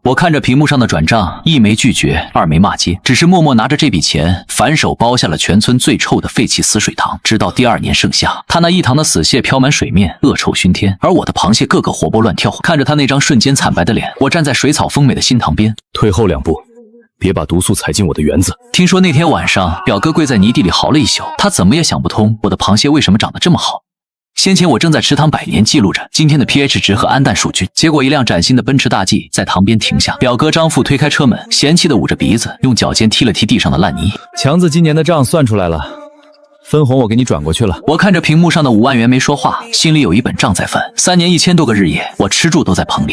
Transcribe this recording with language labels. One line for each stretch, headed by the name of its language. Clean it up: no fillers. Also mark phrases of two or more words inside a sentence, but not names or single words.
Chinese: 我看着屏幕上的轉賬，一沒拒絕，二沒罵街，只是默默拿着這筆錢，反手包下了全村最臭的廢棄死水塘。直到第2年盛夏，他那一塘的死蟹飄滿水面，惡臭燻天，而我的螃蟹個個活蹦亂跳。看着他那張瞬間慘白的臉，我站在水草豐美的新塘邊，退後2步。別把毒素踩進我的園子。聽說那天晚上，表哥跪在泥地裡嚎了一宿，他怎麼也想不通我的螃蟹為什麼長得這麼好。先前我正在池塘百年記錄着今天的 pH 值和氨氮數據，結果一輛嶄新的奔馳大 G 在塘邊停下，表哥張富推開車門，嫌棄地捂着鼻子，用腳尖踢了踢地上的爛泥。強子今年的賬算出來了，分紅我給你轉過去了。我看着屏幕上的5萬元沒說話，心裡有一本賬在翻。3年1000多個日夜，我吃住都在棚裡。